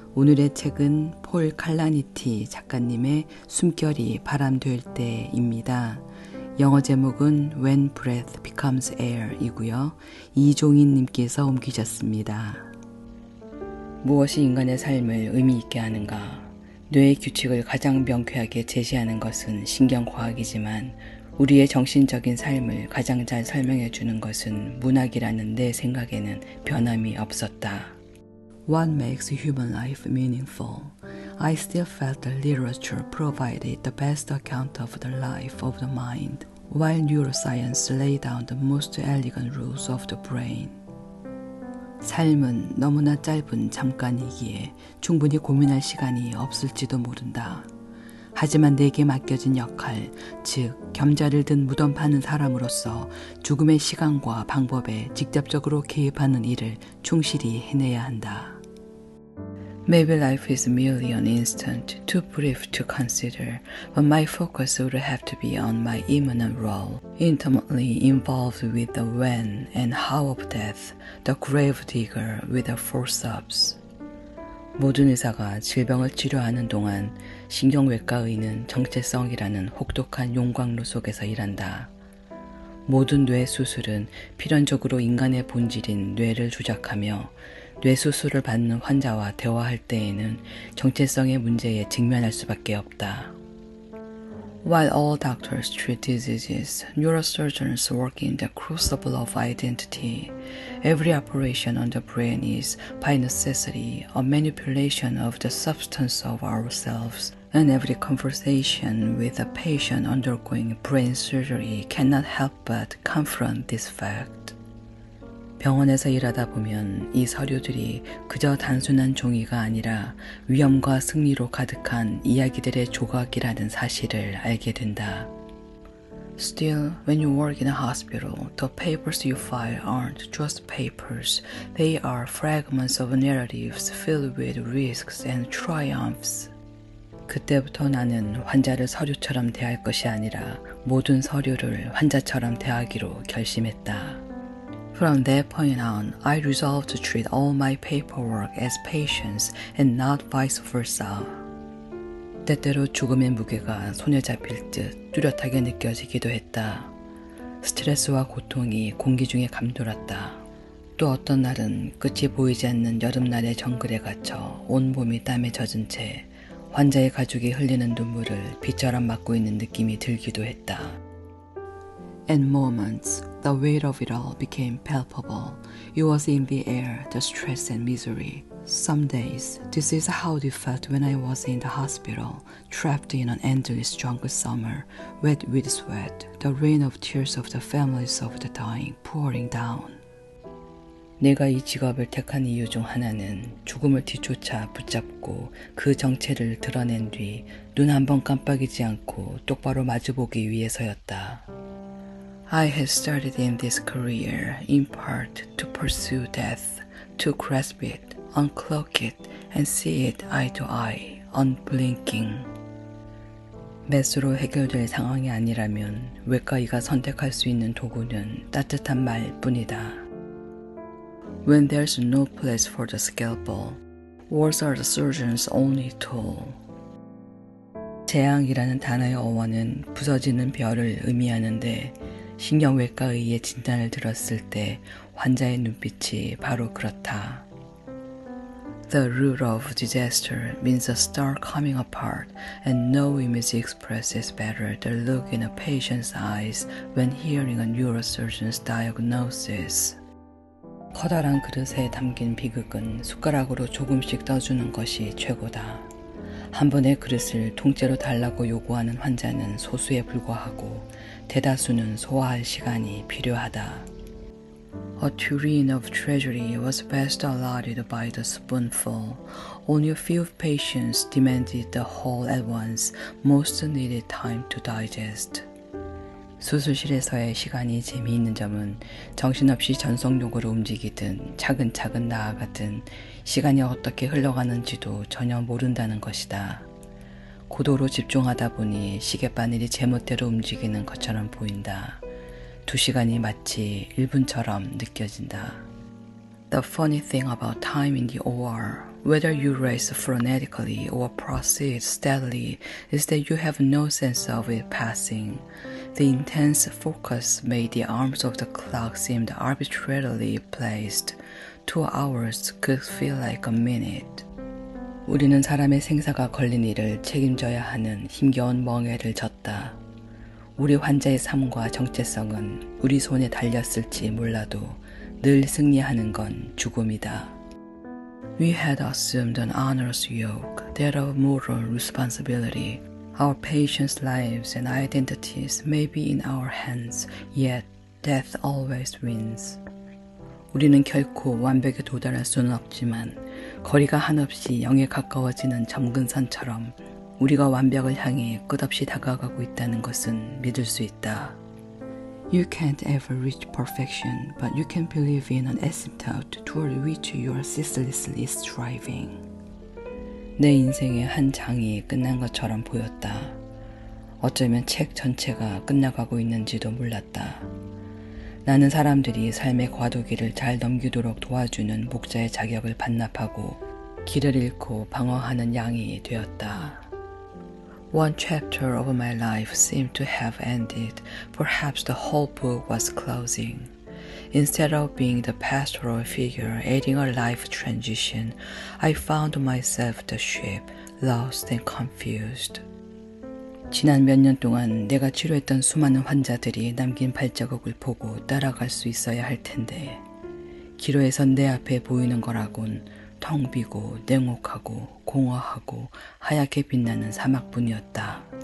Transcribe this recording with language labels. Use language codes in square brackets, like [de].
[ko] 오늘의 책은 폴 칼라니티 작가님의 숨결이 바람 될 때입니다. 영어 제목은 When Breath Becomes Air 이고요. 이종인 님께서 옮기셨습니다. 무엇이 인간의 삶을 의미 있게 하는가? 뇌의 규칙을 가장 명쾌하게 제시하는 것은 신경과학이지만 우리의 정신적인 삶을 가장 잘 설명해 주는 것은 문학이라는 내 생각에는 변함이 없었다. [en] What makes human life meaningful? I still felt that literature provided the best account of the life of the mind, while neuroscience laid down the most elegant rules of the brain. [ko] 삶은 너무나 짧은 잠깐이기에 충분히 고민할 시간이 없을지도 모른다. 하지만 내게 맡겨진 역할, 즉 겸자를 든 무덤 파는 사람으로서 죽음의 시간과 방법에 직접적으로 개입하는 일을 충실히 해내야 한다. [en] Maybe life is merely an instant, too brief to consider, but my focus would have to be on my imminent role, intimately involved with the when and how of death, the grave digger with the forceps. [ko] 모든 의사가 질병을 치료하는 동안 신경외과의는 정체성이라는 혹독한 용광로 속에서 일한다. 모든 뇌 수술은 필연적으로 인간의 본질인 뇌를 조작하며 뇌 수술을 받는 환자와 대화할 때에는 정체성의 문제에 직면할 수밖에 없다. [en] While all doctors treat diseases, neurosurgeons work in the crucible of identity. Every operation on the brain is, by necessity, a manipulation of the substance of ourselves, and every conversation with a patient undergoing brain surgery cannot help but confront this fact. [ko] 병원에서 일하다 보면 이 서류들이 그저 단순한 종이가 아니라 위험과 승리로 가득한 이야기들의 조각이라는 사실을 알게 된다. [en] Still, when you work in a hospital, the papers you file aren't just papers. They are fragments of narratives filled with risks and triumphs. [ko] 그때부터 나는 환자를 서류처럼 대할 것이 아니라 모든 서류를 환자처럼 대하기로 결심했다. [en] From that point on, I resolved to treat all my paperwork as patients and not vice versa. [ko] 때때로 죽음의 무게가 손에 잡힐 듯 뚜렷하게 느껴지기도 했다. 스트레스와 고통이 공기 중에 감돌았다. 또 어떤 날은 끝이 보이지 않는 여름날의 정글에 갇혀 온몸이 땀에 젖은 채 환자의 가족이 흘리는 눈물을 비처럼 맞고 있는 느낌이 들기도 했다. [en] In moments, the weight of it all became palpable. It was in the air, the stress and misery. Some days, this is how it felt when I was in the hospital, trapped in an endless jungle summer, wet with sweat, the rain of tears of the families of the dying pouring down. [ko] 내가 이 직업을 택한 이유 중 하나는 죽음을 뒤쫓아 붙잡고 그 정체를 드러낸 뒤 눈 한 번 깜빡이지 않고 똑바로 마주보기 위해서였다. [en] I had started in this career in part to pursue death, to grasp it, uncloak it, and see it eye to eye, unblinking. [ko] 메스로 해결될 상황이 아니라면 외과의가 선택할 수 있는 도구는 따뜻한 말뿐이다. [en] When there's no place for the scalpel, words are the surgeon's only tool. [ko] 재앙이라는 단어의 어원은 부서지는 별을 의미하는데 신경외과의의 진단을 들었을 때 환자의 눈빛이 바로 그렇다. [en] The root of disaster means a star coming apart, and no image expresses better the look in a patient's eyes when hearing a neurosurgeon's diagnosis. [ko] 커다란 그릇에 담긴 비극은 숟가락으로 조금씩 떠주는 것이 최고다. 한 번의 그릇을 통째로 달라고 요구하는 환자는 소수에 불과하고 대다수는 소화할 시간이 필요하다. [en] A tureen of treasury was best allotted by the spoonful. Only a few patients demanded the whole at once. Most needed time to digest. [ko] 수술실에서의 시간이 재미있는 점은 정신없이 전속력으로 움직이든 차근차근 나아가든 시간이 어떻게 흘러가는지도 전혀 모른다는 것이다. 고도로 집중하다 보니 시계바늘이 제멋대로 움직이는 것처럼 보인다. 2시간이 마치 1분처럼 느껴진다. [en] The funny thing about time in the OR, whether you race frenetically or proceed steadily, is that you have no sense of it passing. The intense focus made the arms of the clock seem arbitrarily placed. 2 hours could feel like a minute. [ko] 우리는 사람의 생사가 걸린 일을 책임져야 하는 힘겨운 멍해를 졌다. 우리 환자의 삶과 정체성은 우리 손에 달렸을지 몰라도 늘 승리하는 건 죽음이다. [en] We had assumed an onerous yoke, that of moral responsibility. Our patients' lives and identities may be in our hands, yet death always wins. [ko] 우리는 결코 완벽에 도달할 수는 없지만 거리가 한없이 0에 가까워지는 점근선처럼 우리가 완벽을 향해 끝없이 다가가고 있다는 것은 믿을 수 있다. [en] You can't ever reach perfection, but you can believe in an asymptote toward which you are ceaselessly striving. [ko] 내 인생의 한 장이 끝난 것처럼 보였다. 어쩌면 책 전체가 끝나가고 있는지도 몰랐다. 나는 사람들이 삶의 과도기를 잘 넘기도록 도와주는 목자의 자격을 반납하고 길을 잃고 방황하는 양이 되었다. [en] One chapter of my life seemed to have ended. Perhaps the whole book was closing. Instead of being the pastoral figure aiding a life transition, I found myself the sheep, lost and confused. [ko] 지난 몇 년 동안 내가 치료했던 수많은 환자들이 남긴 발자국을 보고 따라갈 수 있어야 할 텐데 기로에선 내 앞에 보이는 거라곤 텅 비고 냉혹하고 공허하고 하얗게 빛나는 사막뿐이었다.